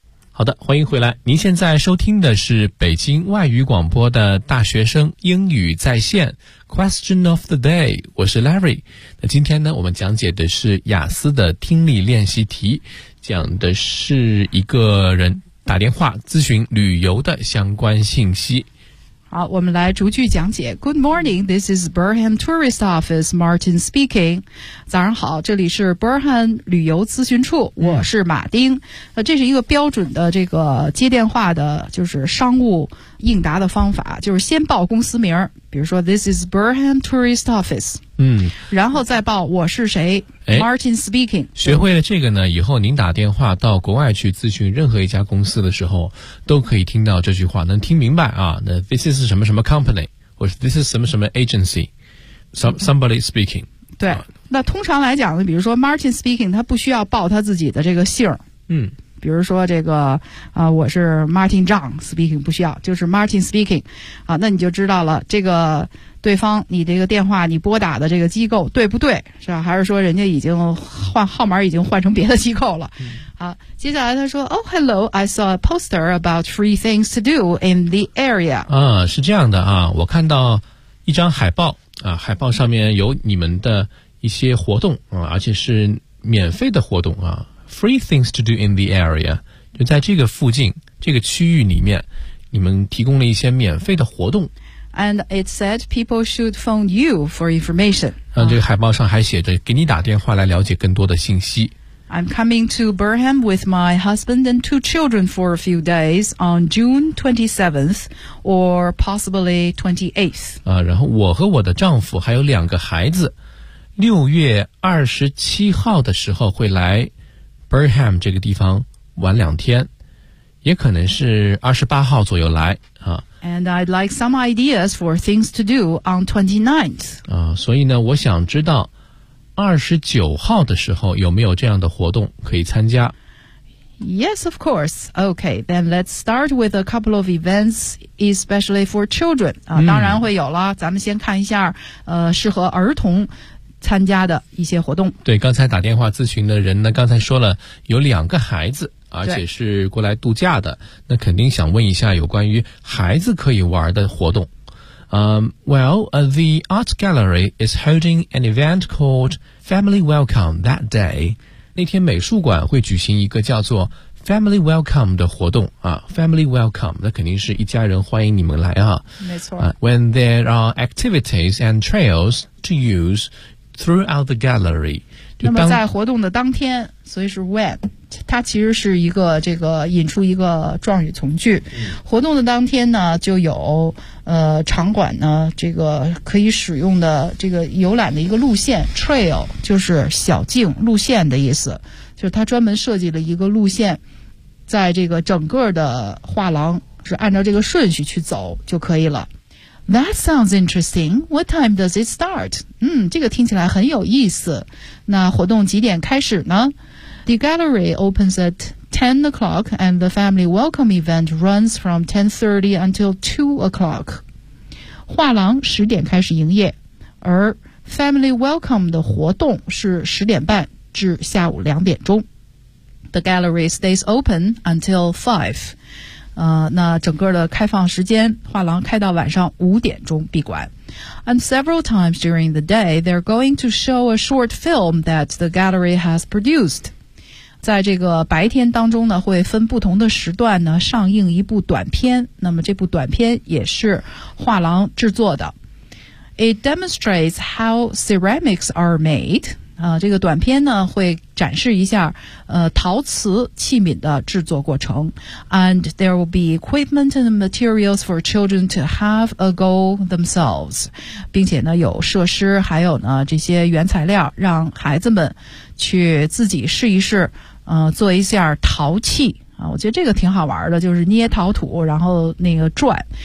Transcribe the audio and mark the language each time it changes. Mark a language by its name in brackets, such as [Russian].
[Chinese] 好的，欢迎回来。您现在收听的是北京外语广播的大学生英语在线 [English] Question of the Day， [Chinese] 我是 Larry。那今天呢，我们讲解的是雅思的听力练习题，讲的是一个人打电话咨询旅游的相关信息。好，我们来逐句讲解。 [English] Good morning, this is Burnham Tourist Office, Martin speaking. [Chinese] 早上好，这里是 Burnham 旅游咨询处，我是马丁。这是一个标准的这个接电话的就是商务应答的方法，就是先报公司名，比如说 [English] This is Burnham Tourist Office。嗯， [Chinese] 然后再报我是谁，哎， [English] Martin speaking。 [Chinese] 学会了这个呢，以后您打电话到国外去咨询任何一家公司的时候都可以听到这句话，能听明白啊。那 [English] This is [Chinese] 什么什么 [English] company， [Chinese] 或者 [English] This is [Chinese] 什么什么 [English] agency， Somebody speaking。 [Chinese] 对，那通常来讲呢，比如说 [English] Martin speaking， [Chinese] 他不需要报他自己的这个姓。嗯，比如说这个我是 [English] Martin John speaking， [Chinese] 不需要，就是 Martin speaking。啊，那你就知道了这个对方，你这个电话你拨打的这个机构对不对，是吧？还是说人家已经换号码，已经换成别的机构了。啊，接下来他说 [English] Oh hello, I saw a poster about free things to do in the area。 [Chinese] 啊，是这样的啊，我看到一张海报啊，海报上面有你们的一些活动啊，而且是免费的活动啊。 [English] Free things to do in the area， [Chinese] 就在这个附近这个区域里面，你们提供了一些免费的活动。 [English] And it said people should phone you for information。 [Chinese] 这个海报上还写着给你打电话来了解更多的信息。 [English] I'm coming to Burnham with my husband and two children for a few days on June 27th or possibly 28th。 [Chinese] 然后我和我的丈夫还有两个孩子6月27号的时候会来 Birmingham 这个地方玩两天，也可能是28号左右来啊。 [English] And I'd like some ideas for things to do on 29th. [Chinese] 啊，所以呢，我想知道29号的时候有没有这样的活动可以参加。 [English] Yes, of course. Okay, then let's start with a couple of events, especially for children. [Chinese] 啊，当然会有了。咱们先看一下，适合儿童参加的一些活动。对，刚才打电话咨询的人呢，刚才说了有两个孩子，而且是过来度假的，那肯定想问一下有关于孩子可以玩的活动。 [English] The art gallery is holding an event called Family Welcome that day. [Chinese] 那天美术馆会举行一个叫做 Family Welcome 的活动啊 ，Family Welcome， 那肯定是一家人欢迎你们来啊。没错。 [English] When there are activities and trails to use throughout the gallery， [Chinese] 那么在活动的当天，所以是 when， 它其实是一个这个引出一个状语从句。活动的当天呢，就有场馆呢这个可以使用的这个游览的一个路线 trail， 就是小径路线的意思，就是它专门设计了一个路线，在这个整个的画廊是按照这个顺序去走就可以了。 [English] That sounds interesting. What time does it start? [Chinese] 这个听起来很有意思。那活动几点开始呢？ [English] The gallery opens at 10 o'clock and the family welcome event runs from 10:30 until 2 o'clock. [Chinese] 画廊十点开始营业，而 family welcome 的活动是十点半至下午两点钟。 [English] The gallery stays open until 5. [Chinese] 那整个的开放时间，画廊开到晚上五点钟闭馆。 [English] And several times during the day, they're going to show a short film that the gallery has produced. [Chinese] 在这个白天当中呢，会分不同的时段呢，上映一部短片。那么这部短片也是画廊制作的。 [English] It demonstrates how ceramics are made. [Chinese] 这个短片呢，会展示一下陶瓷器皿的制作过程。 [English] And there will be equipment and materials for children to have a go themselves. [Chinese] 并且呢有设施，还有呢这些原材料让孩子们去自己试一试，做一下陶器啊。我觉得这个挺好玩的，就是捏陶土然后那个转。